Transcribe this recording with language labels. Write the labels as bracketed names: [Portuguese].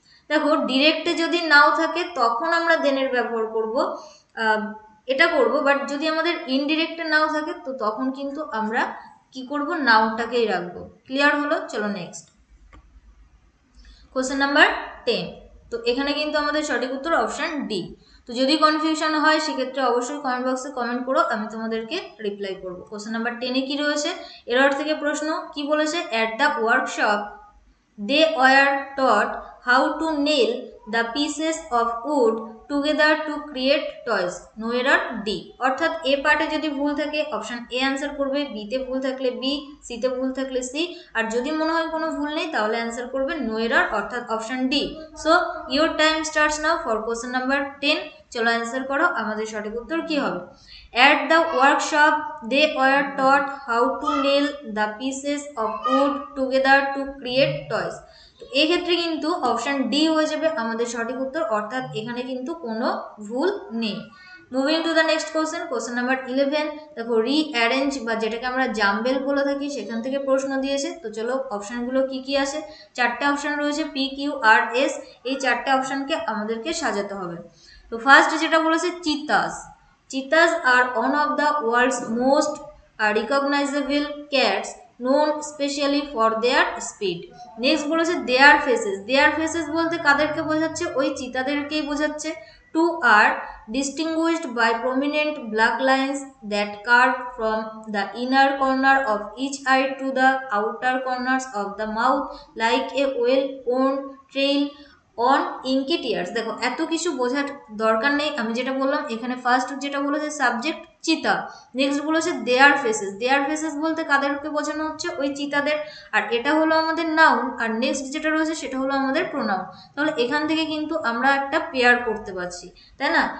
[Bangla] দেখো ডিরেক্টে যদি নাও থাকে তখন আমরা দেনের ব্যবহার করব, এটা করব, বাট যদি আমাদের ইনডিরেক্টে নাও থাকে তো তখন কিন্তু আমরা কি করব? নাউটাকেই রাখবো। ক্লিয়ার হলো? চলো নেক্সট কোশ্চেন নাম্বার 10। তো এখানে কিন্তু আমাদের সঠিক উত্তর অপশান ডি। তো যদি কনফিউশন হয় সেক্ষেত্রে অবশ্যই কমেন্ট বক্সে কমেন্ট করো, আমি তোমাদেরকে রিপ্লাই করবো। কোশ্চেন নাম্বার 10-এ কি রয়েছে? এরর থেকে প্রশ্ন। কি বলেছে? [English] At the workshop they were taught how to nail the pieces of wood together to create toys. No error D। [Bangla] অর্থাৎ এ পার্টে যদি ভুল থাকে অপশন এ অ্যান্সার করবে, বিতে ভুল থাকলে বি, সিতে ভুল থাকলে সি, আর যদি মনে হয় কোনো ভুল নেই তাহলে অ্যান্সার করবে নো এরর অর্থাৎ option D. [English] So your time starts now for question number 10। [Bangla] চলো অ্যান্সার করো আমাদের সঠিক উত্তর কি হবে। [English] At the workshop they were taught how to nail the pieces of wood together to create toys। [Bangla] তো এক্ষেত্রে কিন্তু অপশন ডি হয়ে যাবে আমাদের সঠিক উত্তর, অর্থাৎ এখানে কিন্তু কোনো ভুল নেই। [English] Moving to the next question, question number 11। [Bangla] দেখো রিঅ্যারেঞ্জ বা যেটাকে আমরা জাম্বেল বলে থাকি সেখান থেকে প্রশ্ন দিয়েছে। তো চলো অপশানগুলো কি কি আছে। চারটে অপশান রয়েছে পি কিউ আর এস, এই চারটে অপশানকে আমাদেরকে সাজাতে হবে। তো ফার্স্ট যেটা বলেছে চিতাস। [English] Cheetahs are one of the world's most recognizable cats, known especially for their speed. [Bangla] Next বলেছে দেয়ার ফেসেস। দেয়ার ফেসেস বলতে কাদেরকে বোঝাচ্ছে? ওই চিতাদেরকেই বোঝাচ্ছে। [English] Two are distinguished by prominent black lines that curve from the inner corner of each eye to the outer corners of the mouth like a well-worn trail on inky tears. [Bangla] দেখো এত কিছু বোঝার দরকার নেই, আমি যেটা বললাম এখানে ফার্স্ট যেটা বলেছে সাবজেক্ট চিতা, নেক্সট বলেছে দেয়ার ফেসেস। দেয়ার ফেসেস বলতে কাদেরকে বোঝানো হচ্ছে? ওই চিতাদের। আর এটা হলো আমাদের নাউন, আর নেক্সট যেটা রয়েছে সেটা হলো আমাদের প্রোনাউন। তাহলে এখান থেকে কিন্তু আমরা একটা পেয়ার করতে পারছি, তাই না?